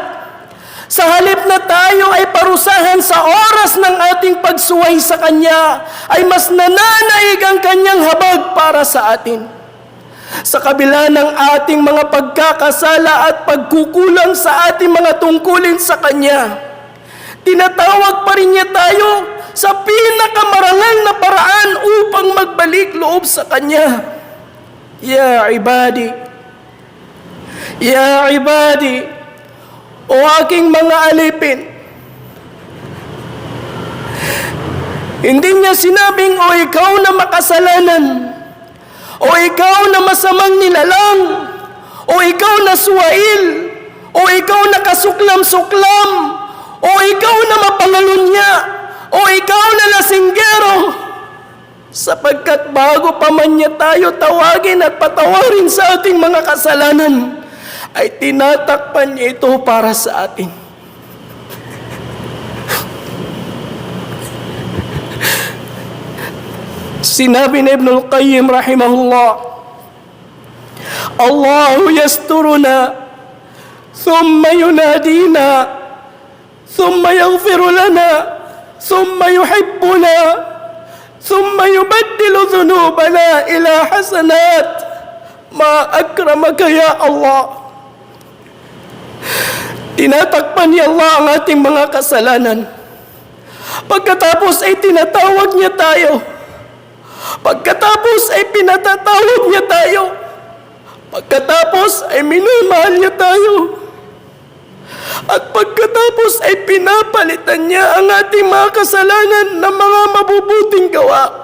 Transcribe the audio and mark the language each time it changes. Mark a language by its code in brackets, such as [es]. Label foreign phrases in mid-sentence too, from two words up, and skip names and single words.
[tl] Sa halip na tayo ay parusahan sa oras ng ating pagsuway sa Kanya, ay mas nananaig ang Kanyang habag para sa atin. Sa kabila ng ating mga pagkakasala at pagkukulang sa ating mga tungkulin sa Kanya, tinatawag pa rin niya tayo sa pinakamarangal na paraan upang magbalik loob sa Kanya. [ar] يا عبادي يا عبادي, [tl] o aking mga alipin, hindi niya sinabing, o ikaw na makasalanan, o ikaw na masamang nilalang, o ikaw na suwail, o ikaw na kasuklam-suklam, o ikaw na mapangalunya, o ikaw na lasinggero, sapagkat bago pa man niya tayo tawagin at patawarin sa ating mga kasalanan, ay tinatakpan niya ito para sa atin. Sinabi ni [ar] Ibn al-Qayyim رحمه الله الله يسترنا ثم ينادينا ثم يغفر لنا ثم يحبنا ثم يبدل ذنوبنا إلى حسنات. ما أكرمك يا الله. [tl] Tinatakpan ni Allah ang ating mga kasalanan. Pagkatapos ay tinatawag niya tayo. Pagkatapos ay pinatatawag niya tayo. Pagkatapos ay minamahal niya tayo. At pagkatapos ay pinapalitan niya ang ating mga kasalanan ng mga mabubuting gawa.